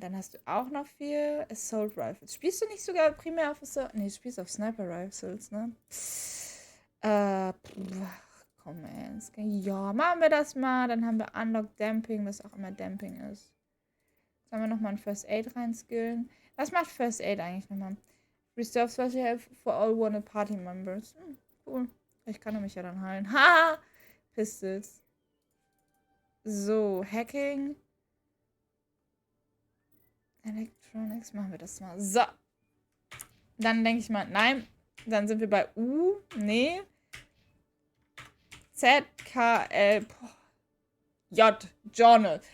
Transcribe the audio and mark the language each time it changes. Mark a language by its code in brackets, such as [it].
[de] Dann hast du auch noch 4 Assault Rifles. Spielst du nicht sogar primär auf Assault? Nee, du spielst auf Sniper Rifles, ne? Komm, ernst. Ja, machen wir das mal. Dann haben wir Unlock Damping, was auch immer Damping ist. Jetzt haben wir nochmal ein First Aid reinskillen. Was macht First Aid eigentlich nochmal? [en] Restore Special Health for all wanted party members. Cool. [de] Ich kann mich ja dann heilen. Ha! Pistols. So, Hacking. Electronics. Machen wir das mal. So. Dann denke ich mal, nein. Dann sind wir bei U. Nee. Z, K, L, J. Journal.